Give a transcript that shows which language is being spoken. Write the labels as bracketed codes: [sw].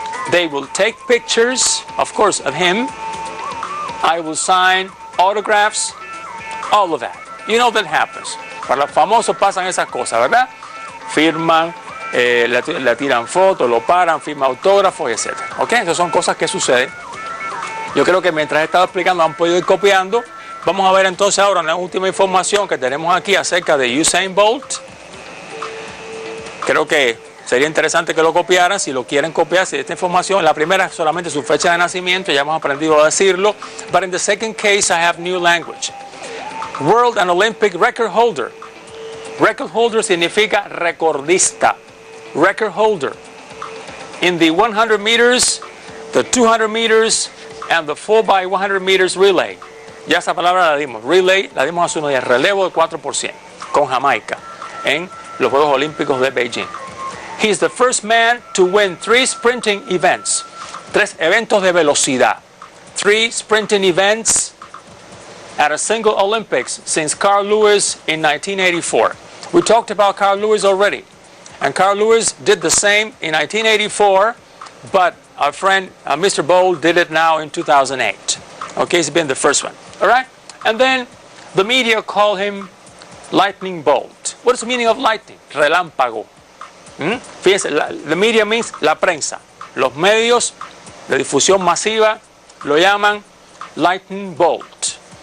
[en] They will take pictures, of course, of him. I will sign autographs, all of that. You know that happens. [es] Para los famosos pasan esas cosas, ¿verdad? Firman, le tiran fotos, lo paran, firman autógrafos, etc. ¿Ok? Esas son cosas que suceden. Yo creo que mientras he estado explicando han podido ir copiando. Vamos a ver entonces ahora una última información que tenemos aquí acerca de Usain Bolt. Creo que sería interesante que lo copiaran, si lo quieren copiar, si esta información, la primera es solamente su fecha de nacimiento, ya hemos aprendido a decirlo, [en] but in the second case I have new language. World and Olympic record holder. Record holder [es] significa recordista. [en] Record holder. In the 100 meters, the 200 meters, and the 4x100 meters relay. [es] Ya esa palabra la dimos. Relay, la dimos hace unos días. Relevo de 4% con Jamaica en los Juegos Olímpicos de Beijing. [en] He's the first man to win 3 sprinting events. [es] 3 eventos de velocidad. [en] 3 sprinting events at a single Olympics since Carl Lewis in 1984. We talked about Carl Lewis already. And Carl Lewis did the same in 1984, but our friend Mr. Bolt did it now in 2008. Okay, he's been the first one. All right? And then the media call him Lightning Bolt. What is the meaning of lightning? [es] Relámpago. Fíjense, [en] the media means [es] la prensa. Los medios de difusión masiva lo llaman Lightning Bolt.